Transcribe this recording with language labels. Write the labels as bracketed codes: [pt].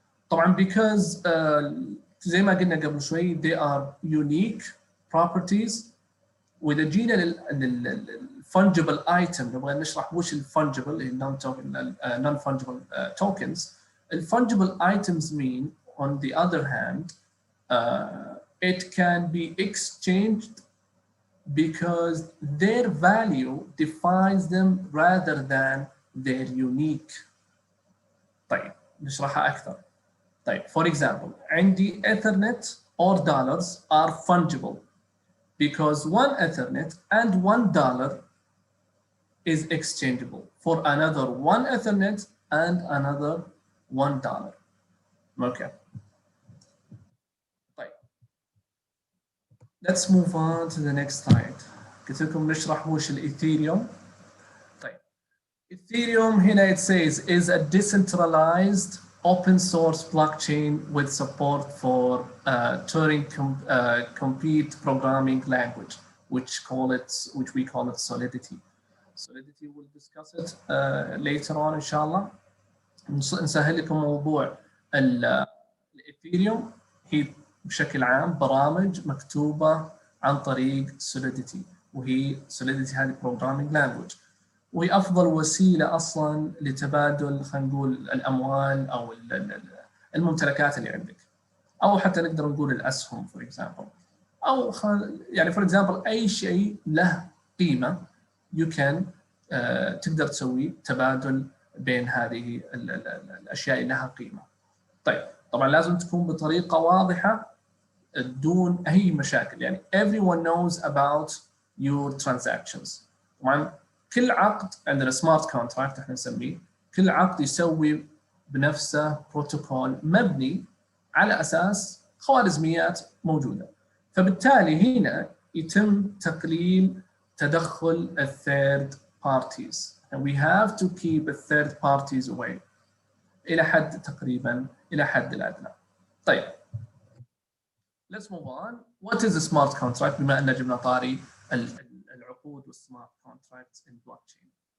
[ar] طبعا [en] because [ar] زي ما قلنا قبل شوي [en] they are unique properties. [ar] وإذا جينا للfungible item نبغى نشرح وش الfungible اللي non-fungible tokens. [en] الfungible items mean, on the other hand, it can be exchanged because their value defines them rather than their unique. [ar] طيب نشرحها أكثر. طيب [en] for example [ar] عندي [en] Ethernet or dollars are fungible because one Ethernet and $1 is exchangeable for another one Ethernet and another $1. Okay. [ar] طيب. [en] Let's move on to the next slide. [ar] قلت لكم نشرح وش الإيثيريوم. طيب. [en] Ethereum [ar] هنا [en] it says is a decentralized open source blockchain with support for Turing complete programming language, which we call it Solidity. Solidity we'll discuss it later on [ar] إن شاء الله. نسهل لكم موضوع الإثيريوم هي بشكل عام برامج مكتوبة عن طريق Solidity، وهي Solidity هذه [en] programming language، [ar] وهي أفضل وسيلة أصلاً لتبادل خلينا نقول الأموال أو الممتلكات اللي عندك، أو حتى نقدر نقول الأسهم [en] for example، [ar] أو يعني for example أي شيء له قيمة [en] you can [ar] تقدر تسوي تبادل بين هذه الأشياء اللي لها قيمة. طيب طبعاً لازم تكون بطريقة واضحة دون أي مشاكل، يعني [en] everyone knows about your transactions. [ar] طبعاً كل عقد عندنا سمارت كونتراكت احنا نسميه، كل عقد يسوي بنفسه بروتوكول مبني على أساس خوارزميات موجودة، فبالتالي هنا يتم تقليل تدخل الثيرد بارتيز. [en] and we have to keep the third parties away [ar] إلى حد تقريبا إلى حد الأدنى. طيب [en] let's move on. What is a smart contract [ar] بما أن جبنا طاري العقود والسمارت [en] contracts in blockchain.